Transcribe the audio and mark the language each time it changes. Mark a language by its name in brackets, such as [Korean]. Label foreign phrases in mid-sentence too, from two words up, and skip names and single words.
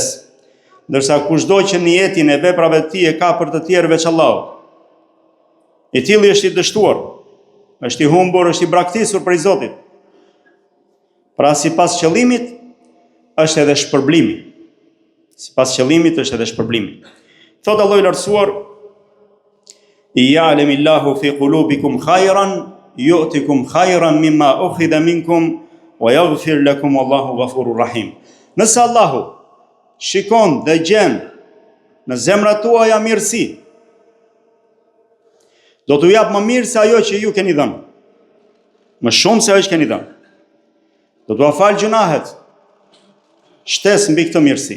[Albanian] Ndërsa kushdo që niyetin e veprave të tij e ka për të tjerë veç Allahut, i tilli është i dështuar, është i humbur, është i braktisur prej Zotit. Pra sipas qëllimit është edhe shpërblimi. Sipas qëllimit është edhe shpërblimi. Thot Allahu i lartësuar: [Arabic] "يعلم الله في قلوبكم خيرا يؤتكم خيرا مما أخذ منكم ويغفر لكم والله غفور رحيم." [Albanian] Nëse Allahu shikon dhe gjen në zemrat tuaja mirësi, do t'u jap më mirë se ajo që ju keni dhënë. Më shumë se ajo që keni dhënë. Do t'u afal gjunahet. Shtes mbi këtë mirësi.